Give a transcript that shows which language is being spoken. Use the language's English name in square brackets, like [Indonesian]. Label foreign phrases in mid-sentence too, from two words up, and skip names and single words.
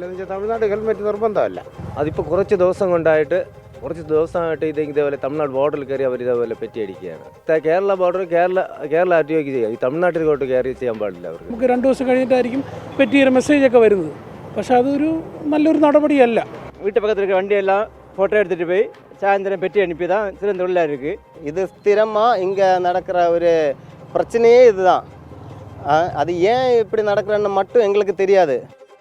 [Malayalam] എന്ന് വെച്ചാൽ തമിഴ്നാട് ഹെൽമെറ്റ് നിർബന്ധമല്ല. അതിപ്പോൾ കുറച്ച് ദിവസമായിട്ട് ഇതേപോലെ തമിഴ്നാട് ബോർഡറിൽ കയറി അവർ ഇതേപോലെ പെറ്റി അടിക്കുകയാണ്. കേരള ബോർഡർ കേരള ആർടിഒക്ക് ചെയ്യാം. ഈ തമിഴ്നാട്ടിലോട്ട് കയറി ചെയ്യാൻ പാടില്ല. അവർക്ക് നമുക്ക് 2 ദിവസം കഴിഞ്ഞിട്ടായിരിക്കും പെറ്റിയുടെ മെസ്സേജൊക്കെ വരുന്നത്. പക്ഷെ അതൊരു നല്ലൊരു നടപടിയല്ല. വീട്ടു പക്കത്തിലേക്ക് വണ്ടിയെല്ലാം ഫോട്ടോ എടുത്തിട്ട് പോയി [Tamil] சாயந்தரம் பெட்டி அனுப்பி தான் சில தொழிலாக இருக்குது. இது ஸ்திரமாக இங்கே நடக்கிற ஒரு பிரச்சனையே இதுதான். அது ஏன் இப்படி நடக்கிறன்னு மட்டும் எங்களுக்கு தெரியாது.